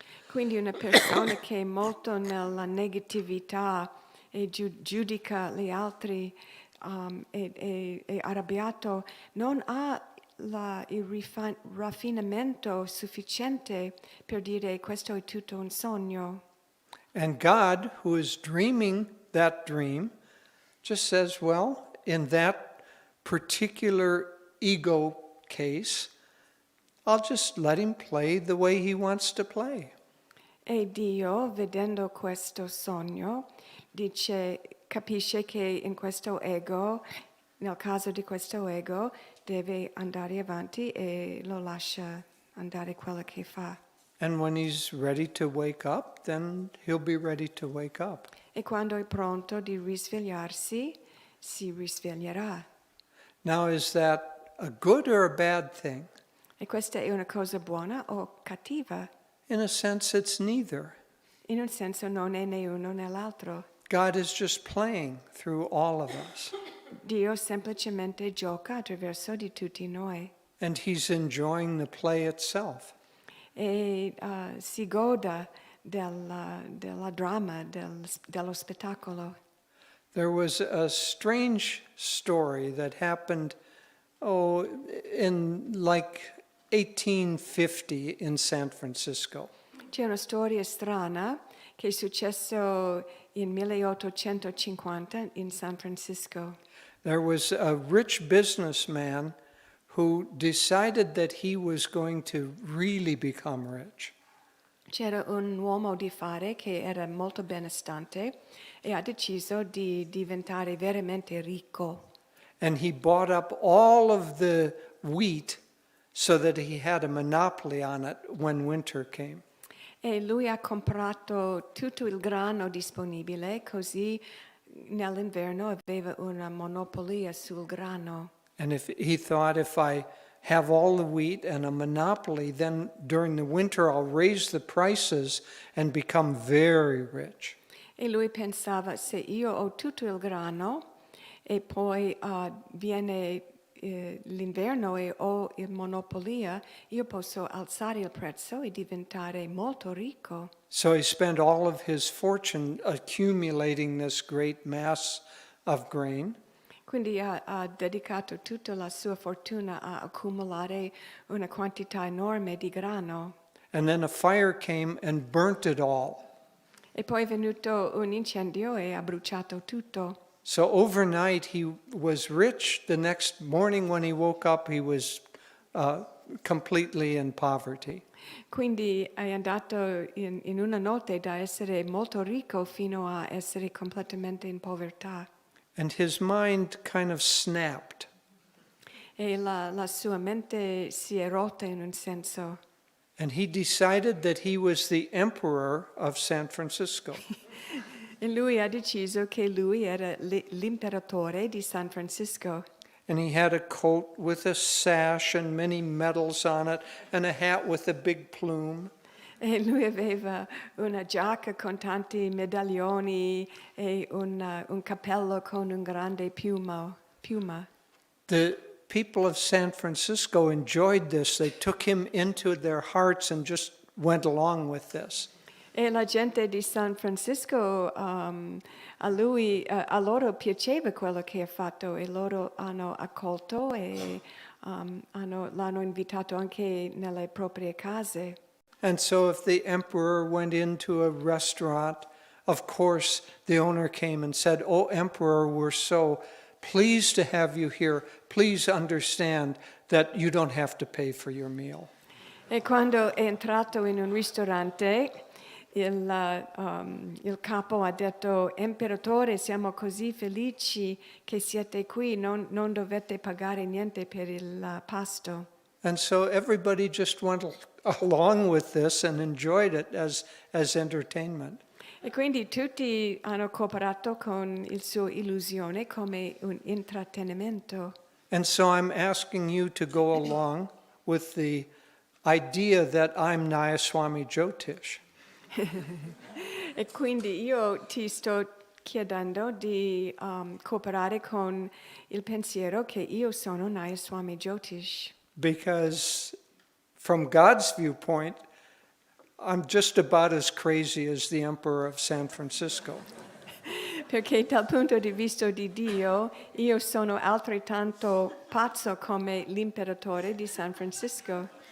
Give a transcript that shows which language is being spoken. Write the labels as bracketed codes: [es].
[it] Quindi una persona che è molto nella negatività e giudica gli altri è arrabbiato, non ha il raffinamento sufficiente per dire questo è tutto un sogno. [en] And God, who is dreaming that dream, just says, well, in that particular ego case, I'll just let him play the way he wants to play. [it] E Dio, vedendo questo sogno, capisce che in questo ego, nel caso di questo ego, deve andare avanti e lo lascia andare quello che fa. [en] And when he's ready to wake up, then he'll be ready to wake up. [it] E quando è pronto di risvegliarsi, si risveglierà. [en] Now, is that a good or a bad thing? [it] E questa è una cosa buona o cattiva? [en] In a sense, it's neither. [it] In un senso non è né uno né l'altro. [en] God is just playing through all of us. [it] Dio semplicemente gioca attraverso di tutti noi. [en] And he's enjoying the play itself. [it] E si goda della dramma, dello spettacolo. [en] There was a strange story that happened, in like 1850 in San Francisco. [it] C'è una storia strana che è successo in 1850 in San Francisco. [en] There was a rich businessman who decided that he was going to really become rich. [it] C'era un uomo di fare che era molto benestante e ha deciso di diventare veramente ricco. [en] And he bought up all of the wheat so that he had a monopoly on it when winter came. [it] E lui ha comprato tutto il grano disponibile, così nell'inverno aveva una monopolia sul grano. [en] And if he thought, if I have all the wheat and a monopoly, then during the winter I'll raise the prices and become very rich. [it] E lui pensava, se io ho tutto il grano e poi viene l'inverno e ho il monopolia, io posso alzare il prezzo e diventare molto ricco. [en] So he spent all of his fortune accumulating this great mass of grain. [it] Quindi ha dedicato tutta la sua fortuna a accumulare una quantità enorme di grano. [en] And then a fire came and burnt it all. [it] E poi è venuto un incendio e ha bruciato tutto. [en] So overnight he was rich. The next morning when he woke up, he was completely in poverty. [it] Quindi è andato in una notte da essere molto ricco fino a essere completamente in povertà. [en] And his mind kind of snapped. [it] E la sua mente si è rotta in un senso. [en] And he decided that he was the emperor of San Francisco. [it] E lui ha deciso che lui era l'imperatore di San Francisco. [en] And he had a coat with a sash and many medals on it, and a hat with a big plume. [it] E lui aveva una giacca con tanti medaglioni e un cappello con un grande piuma. [en] The people of San Francisco enjoyed this. They took him into their hearts and just went along with this. [it] E la gente di San Francisco, a loro piaceva quello che ha fatto e loro hanno accolto e l'hanno invitato anche nelle proprie case. [en] And so if the emperor went into a restaurant, of course the owner came and said, "Oh, Emperor, we're so pleased to have you here. Please understand that you don't have to pay for your meal." [it] E quando è entrato in un ristorante, il capo ha detto, "Imperatore, siamo così felici che siete qui, non dovete pagare niente per il pasto." [en] And so everybody just went along with this and enjoyed it as entertainment. [it] E quindi tutti hanno cooperato con il suo illusione come un intrattenimento. [en] And so I'm asking you to go along with the idea that I'm NAYASWAMI JYOTISH. [it] E quindi io ti sto chiedendo di cooperare con il pensiero che io sono NAYASWAMI JYOTISH. [en] Because from God's viewpoint, I'm just about as crazy as the emperor of San Francisco. [it] Perché dal punto di vista di Dio, io sono altrettanto pazzo come l'imperatore di San Francisco.